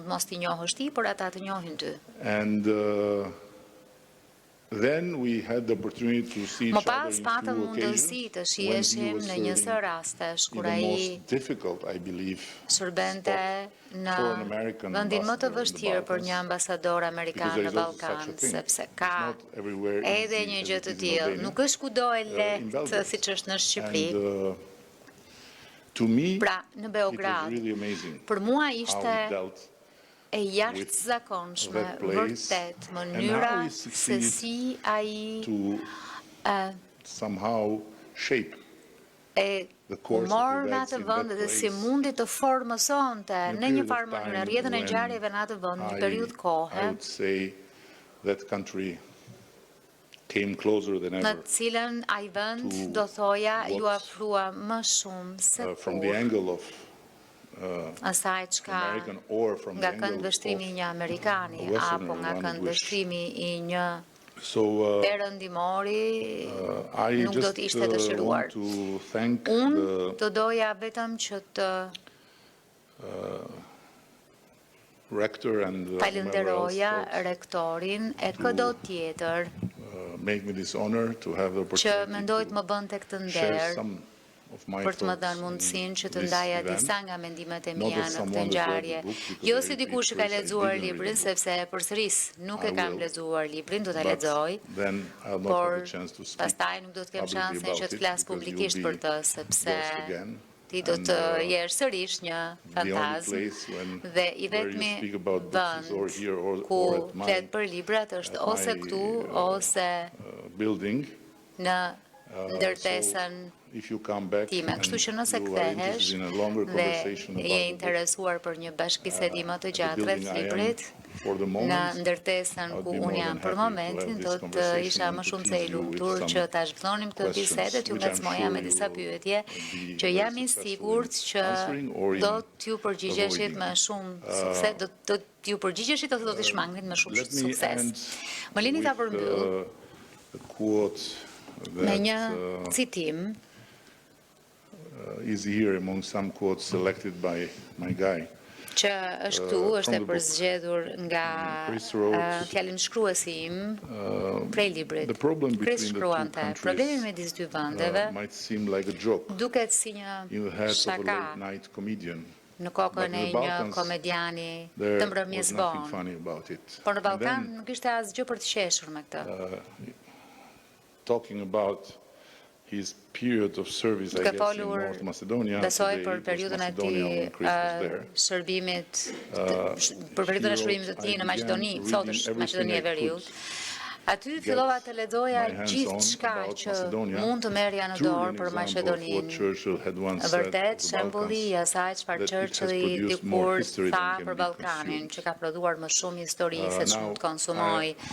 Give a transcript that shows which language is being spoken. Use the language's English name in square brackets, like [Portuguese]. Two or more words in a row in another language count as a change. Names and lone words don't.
[Albanian] mund mos t'i njohësh ti, por ata të njohin ty. [English] And then we had the opportunity to see [Albanian] Më [English] each other [Albanian] pas [English] in [Albanian] patëm [English] few [Albanian] mundësi [English] occasions [Albanian] të [English] when he [Albanian] shiheshim [English] was [Albanian] në një [English] serving [Albanian] sër rastesh [English] in [Albanian] kur [English] the [Albanian] ai [English] most difficult, I believe, [Albanian] shërbente në [English] for an American [Albanian] vendin më të [English] ambassador in the [Albanian] vështirë për një [English] Balkans, [Albanian] ambasador [English] because [Albanian] amerikan [English] there [Albanian] në [English] is also such a [Albanian] Ballkan, [English] thing. [Albanian] sepse [English] It's [Albanian] ka [English] not everywhere [Albanian] edhe [English] easy [Albanian] një [English] as [Albanian] gjë [English] it [Albanian] të [English] is in [Albanian] tillë. [English] Albania, [Albanian] Nuk është kudo e [English] in [Albanian] lehtë [English] Belgrade. [Albanian] siç është në Shqipëri. [English] And to me, [Albanian] Pra, në [English] it was [Albanian] Beograd, [English] really amazing [Albanian] për mua [English] how [Albanian] ishte [English] he dealt [Albanian] e jashtëzakonshme, [English] that place [Albanian] vërtet, [English] and [Albanian] mënyra [English] how he [Albanian] se [English] succeeded [Albanian] si ai [English] to somehow shape [Albanian] e [English] the course of [Albanian] mor në [English] events [Albanian] atë [English] in [Albanian] vend [English] that [Albanian] dhe si [English] place [Albanian] mundi të formësonte [English] in a [Albanian] në një [English] period of [Albanian] farë mënyrë [English] time [Albanian] rrjetën e [English] when [Albanian] ngjarjeve në atë vend, një periudhë [English] I [Albanian] kohe, [English] would say that country came closer than [Albanian] në [English] ever [Albanian] të cilën ai vend [English] to [Albanian] do thoja ju [English] what, [Albanian] afrua më shumë se [English] from the [Albanian] kur [English] angle of [Albanian] asaj çka [English] American or from the [Albanian] nga [English] angle [Albanian] këndvështrimi i [English] of [Albanian] një Amerikani [English] a Westerner [Albanian] apo nga [English] one would wish. [Albanian] këndvështrimi i një [English] So [Albanian] perëndimori [English] I [Albanian] nuk do [English] just [Albanian] të ishte dëshiruar. [English] want to thank [Albanian] Unë [English] the [Albanian] do doja vetëm që të [English] rector and whomever else [Albanian] falenderoja [English] thought [Albanian] rektorin e çdo tjetër [English] make me this honor to have the [Albanian] që [English] opportunity [Albanian] mendoj të [English] to [Albanian] më bënte këtë [English] share [Albanian] nder [English] some of my [Albanian] për të më [English] thoughts [Albanian] dhënë [English] in [Albanian] mundësinë që të [English] this [Albanian] ndaja [English] event. [Albanian] disa nga mendimet e [English] Not [Albanian] mia [English] as [Albanian] në këtë [English] someone that read the [Albanian] ngjarje. [English] book, because [Albanian] Jo [English] I [Albanian] si [English] repeat [Albanian] dikush që ka [English] first, I [Albanian] lexuar [English] didn't read [Albanian] librin, [English] the book. [Albanian] sepse e përsëris nuk [English] I [Albanian] e kam [English] will. [Albanian] lexuar librin, do ta [English] But [Albanian] lexoj, [English] then I'll not [Albanian] por [English] have the chance to speak [Albanian] pastaj nuk do të kem [English] publicly [Albanian] shansin [English] about [Albanian] që të [English] it [Albanian] flas [English] because [Albanian] publikisht [English] you'll [Albanian] për [English] be [Albanian] të, sepse [English] ghost again. [Albanian] ti do [English] And, [Albanian] të jesh sërish një [English] the only [Albanian] fantazm [English] place [Albanian] dhe i [English] where you [Albanian] vetmi [English] speak about books is or [Albanian] vend [English] here or [Albanian] ku [English] at my [Albanian] flet për librat është ose [English] my, [Albanian] këtu ose [English] building. [Albanian] në ndërtesën [English] If you come back time. and [Albanian] Kështu që nëse [English] you are interested [Albanian] kthehesh [English] in a longer [Albanian] dhe [English] conversation [Albanian] je [English] about the book, [Albanian] interesuar për një bashkëbisedi më të [English] at the [Albanian] gjatë rreth [English] building I am [Albanian] librit, [English] for the [Albanian] në [English] moment, [Albanian] ndërtesën [English] I would [Albanian] ku [English] be [Albanian] unë [English] more [Albanian] jam [English] than [Albanian] për [English] happy to [Albanian] momentin, [English] have [Albanian] do [English] this [Albanian] të [English] conversation [Albanian] isha [English] and [Albanian] më [English] to [Albanian] shumë se [English] tease [Albanian] e [English] you with [Albanian] lumtur [English] some [Albanian] që ta zhvillonim këtë [English] questions, [Albanian] bisedë, t'ju [English] which I'm [Albanian] ngacmoja me [English] sure [Albanian] disa [English] you will [Albanian] pyetje [English] be [Albanian] që [English] very [Albanian] jam i [English] successful [Albanian] sigurt [English] in [Albanian] që [English] answering or in [Albanian] do t'ju përgjigjeshit [English] avoiding. [Albanian] me shumë sukses, do t'ju përgjigjeshit ose do t'i shmangnit me shumë [English] Let me [Albanian] sukses. [English] end [Albanian] Më lini ta [English] with [Albanian] përmbyll [English] a quote [Albanian] me një [English] that [Albanian] citim [English] is here among some quotes selected by my guy. [Albanian] që është këtu, është e përzgjedhur nga [English] Chris wrote, [Albanian] fjalimshkruesi im prej librit. [English] the problem Chris between the two [Albanian] shkruante, problemi [English] countries [Albanian] midis dy vendeve [English] might seem like a joke [Albanian] duket si një [English] in the head of a [Albanian] shaka [English] late-night comedian, [Albanian] në kokën [English] but in [Albanian] e [English] the [Albanian] një [English] Balkans, [Albanian] komediani [English] there [Albanian] të [English] was [Albanian] mbrëmjes [English] nothing [Albanian] vonë. [English] funny about it. [Albanian] Por në [English] And [Albanian] Ballkan [English] then, [Albanian] nuk ishte asgjë për të qeshur me këtë. [English] talking about his period of service, I [Albanian] Duke [English] guess, in [Albanian] folur, [English] North Macedonia, [Albanian] besoj [English] today [Albanian] për [English] it was [Albanian] periudhën e [English] Macedonia [Albanian] tij [English] when Chris was there. [Albanian] shërbimit, për periudhën e shërbimit të tij në Maqedoni, sot është Maqedonia e Veriut. Aty fillova të lexoja gjithçka që mund të merrja në dorë për Maqedoninë. Vërtet, shembulli i asaj çfarë Churchilli dikur tha për Ballkanin, që ka prodhuar më shumë histori se ç'mund të konsumoj.